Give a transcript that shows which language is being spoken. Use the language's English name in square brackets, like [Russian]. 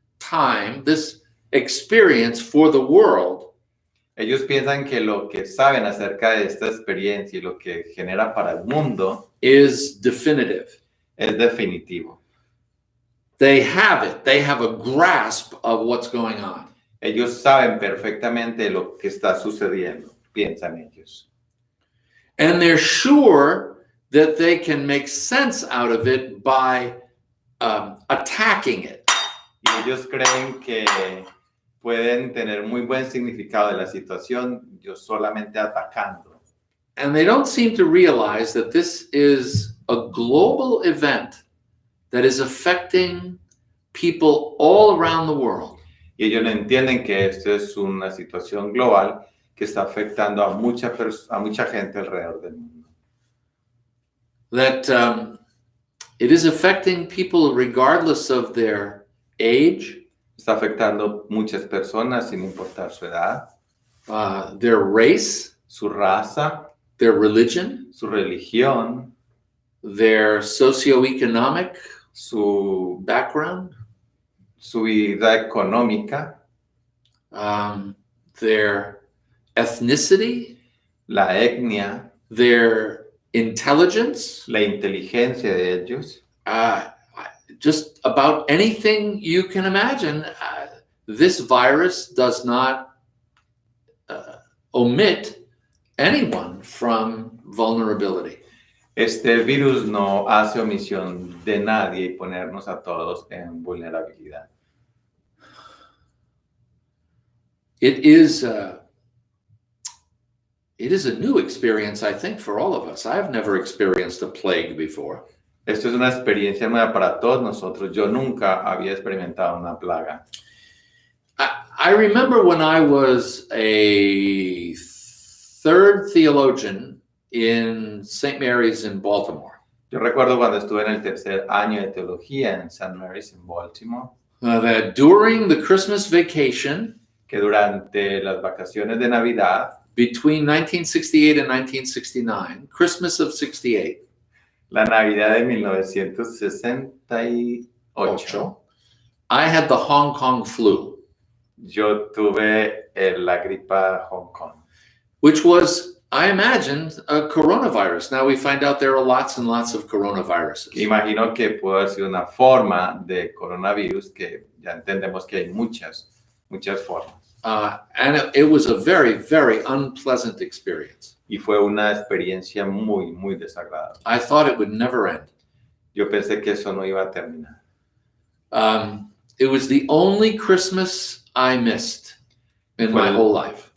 [English] time, this experience for the world [Spanish] Ellos piensan que lo que saben acerca de esta experiencia y lo que genera para el mundo [English] is definitive. [Spanish] es definitivo. [English] They have it. They have a grasp of what's going on. [Spanish] Ellos saben perfectamente lo que está sucediendo, piensan ellos. [English] And they're sure that they can make sense out of it by attacking it. [Spanish] Y ellos creen que pueden tener muy buen significado de la situación yo solamente atacando. [English] And they don't seem to realize that this is a global event that is affecting people all around the world. [Spanish] Y ellos no entienden que esto es una situación global que está afectando a mucha gente alrededor del mundo. [English] That it is affecting people regardless of their age, [Spanish] Está afectando muchas personas sin importar su edad, [English] their race, [Spanish] su raza, [English] their religion, [Spanish] su religión, [English] their socioeconomic [Spanish] su [English] background, [Spanish] vida económica, [English] their ethnicity, [Spanish] la etnia, [English] their intelligence, [Spanish] la inteligencia de ellos. [English] just about anything you can imagine. This virus does not omit anyone from vulnerability. [Spanish] Este virus no hace omisión de nadie y ponernos a todos en vulnerabilidad. [English] It is a new experience, I think, for all of us. I've never experienced a plague before. [Spanish] Esto es una experiencia nueva para todos nosotros. Yo nunca había experimentado una plaga. [English] I remember when I was a third theologian in St. Mary's in Baltimore. [Spanish] Yo recuerdo cuando estuve en el tercer año de teología en St. Mary's en Baltimore, [English] That during the Christmas vacation [Spanish] que durante las vacaciones de Navidad, [English] between 1968 and 1969, Christmas of 68, [Spanish] la Navidad de 1968, [English] I had the Hong Kong flu, [Spanish] yo tuve la gripa Hong Kong, [English] which was, I imagined, a coronavirus. Now we find out there are lots and lots of coronaviruses. [Spanish] Imagino que puede haber sido una forma de coronavirus que ya entendemos que hay muchas formas. [English] And it was a very, very unpleasant experience. [Spanish] Y fue una experiencia muy, muy desagradable. [English] I thought it would never end. [Spanish] Yo pensé que eso no iba a terminar. [English] It was the only Christmas I missed in my whole life.